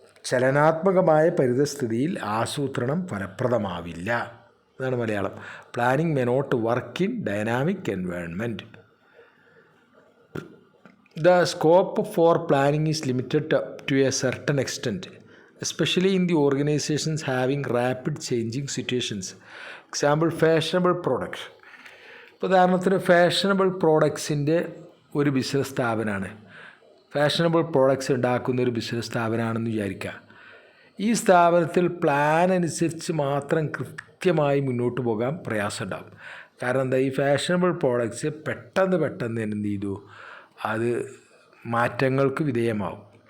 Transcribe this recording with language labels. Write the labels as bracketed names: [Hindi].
[Malayalam] ചലനാത്മകമായ പരിതസ്ഥിതിയിൽ ആസൂത്രണം ഫലപ്രദമാവില്ല. അതാണ് Malayalam. [English] Planning may not work in dynamic environment. The scope for planning is limited to a certain extent, especially in the organizations having rapid changing situations. Example, fashionable products. [Malayalam] ഉദാഹരണത്തിന് fashionable പ്രോഡക്ട്സിൻ്റെ ഒരു business സ്ഥാപനമാണ്. Fashionable products ഉണ്ടാക്കുന്ന ഒരു business സ്ഥാപനമാണെന്ന് വിചാരിക്കുക. ഈ സ്ഥാപനത്തിൽ plan അനുസരിച്ച് മാത്രം കൃത്യമായി മുന്നോട്ട് പോകാൻ പ്രയാസമുണ്ടാകും. കാരണം എന്താ, ഈ ഫാഷനബിൾ പ്രോഡക്ട്സ് പെട്ടെന്ന് എന്ത് ചെയ്തു, അത് മാറ്റങ്ങൾക്ക് വിധേയമാവും.